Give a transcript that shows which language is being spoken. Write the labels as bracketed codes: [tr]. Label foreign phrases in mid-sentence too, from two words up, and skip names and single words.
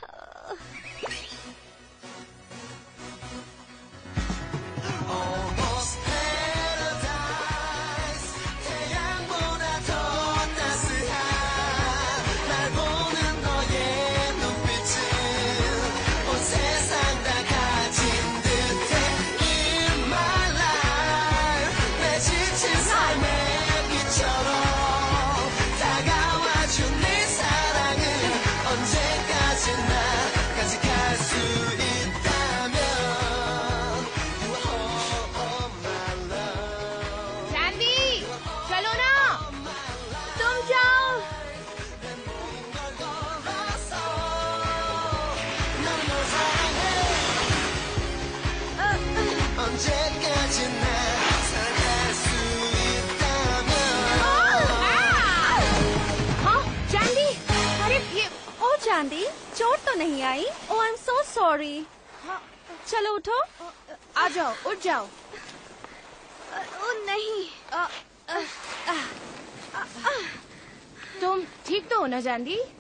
[en] Almost paradise [ko] 태양보다 더 따스한 날 보는 너의 눈빛은 온 세상 다 가진 듯해 [en] In my life [ko] 내 지친 삶의 빛처럼 다가와준 네 사랑은 언제까지나 간직할 수 있다면 [en] You are all my love. [hi] चांदी, चलो ना। तुम जाओ। [ko] 언제까지나 살아갈 수 있다면 [hi] हाँ चांदी, अरे ये ओ चांदी, चोट तो नहीं आई? [en] oh I am so sorry. [hi] चलो उठो। आ जाओ, उठ जाओ। ओ नहीं। तुम ठीक तो हो ना चांदी?